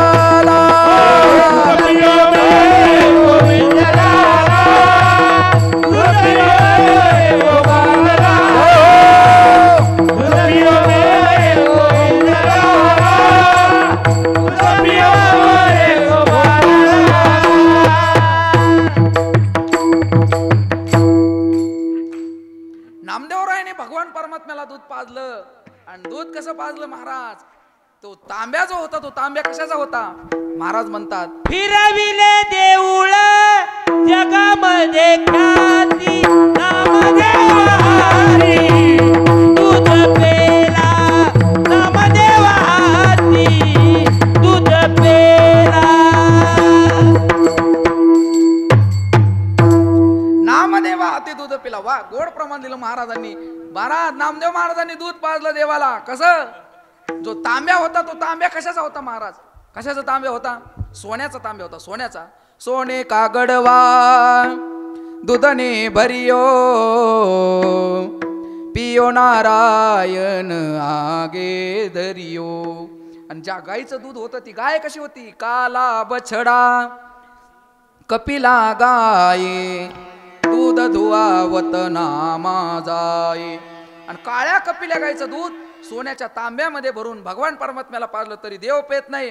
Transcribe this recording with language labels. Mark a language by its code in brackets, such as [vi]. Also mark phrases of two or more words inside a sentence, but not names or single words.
[hi] दूध पियो मोरे गोविंद लाला, दूध पियो मोरे गोपाल लाला, दूध पियो मोरे गोविंद लाला, दूध पियो मोरे गोपाल लाला. [mr] नामदेवरायाने भगवान परमात्म्याला दूध पाजलं. आणि दूध कसं पाजलं महाराज? तो तांब्या जो होता, तो तांब्या कशाचा होता? महाराज म्हणतात, फिरविले देऊळ जगामध्ये ख्याती, नामदेव हरी दूध पेला, नामदेव हाती दूध पेला. नामदेवा हाती दूध पिला. वा, गोड प्रमाण दिलं महाराजांनी. महाराज नामदेव महाराजांनी दूध पाजलं देवाला. कसं? जो तांब्या होता तो तांब्या कशाचा होता महाराज? कशाचा तांब्या होता? सोन्याचा तांब्या होता, सोन्याचा. [hi] सोने का गडवा दूधने भरियो, पियो नारायण आगे धरियो. [mr] आणि ज्या गाईचं दूध होतं ती गाय कशी होती? [hi] काला बछडा कपिला गाये, दूध धुवावत नामा जाये. [mr] आणि काळ्या कपिल्या गाईचं दूध सोन्याच्या तांब्यामध्ये भरून भगवान परमात्म्याला पाजलं तरी देव पेत नाही.